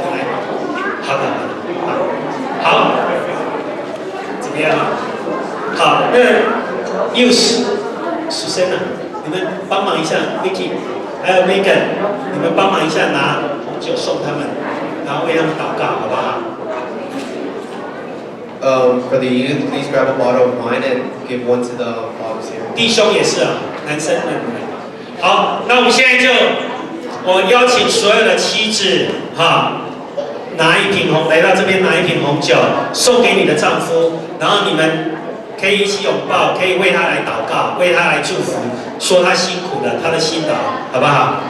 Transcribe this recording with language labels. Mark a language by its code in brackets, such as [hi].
[zh] 来，好的，好，怎么样？好，那又是苏珊啊，你们帮忙一下 ，Vicky。还有 Megan， 你们帮忙一下拿红酒送他们，然后为他们祷告，好不好？ [en] For the youth, please grab a bottle of wine and give one to the fathers here. [zh] 弟兄也是啊，男生们。好，那我们现在就，我邀请所有的妻子哈，拿一瓶来到这边拿一瓶红酒，送给你的丈夫，然后你们可以一起拥抱，可以为他来祷告，为他来祝福，说他辛苦了，他的辛劳，好不好？